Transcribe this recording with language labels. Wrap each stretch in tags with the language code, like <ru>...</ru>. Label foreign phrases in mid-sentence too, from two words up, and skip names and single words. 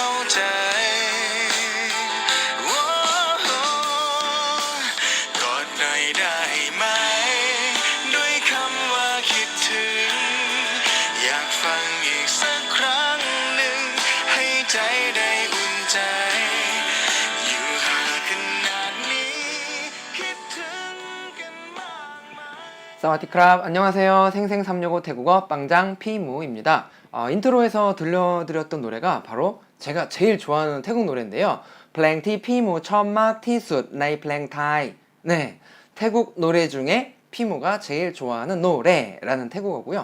<th>ใจโอ้โหกอดหน่อยได้ไหมด้วยคำว่าคิดถึงอยากฟังอีกสักครั้งหนึ่งให้ใจได้อุ่นใจอยู่ห่างขนาดนี้คิดถึงกันมากไหม</th> <ko>사와디크랍 안녕하세요. 생생365 태국어 빵장 피무입니다. 인트로에서 들려드렸던 노래가 바로 제가 제일 좋아하는 태국 노래인데요.</ko> <th>เพลงที่พี่หมูชอบมากที่สุดในเพลงไทย.</th> <ko>네, 태국 노래 중에 피무가 제일 좋아하는 노래라는 태국어고요.</ko>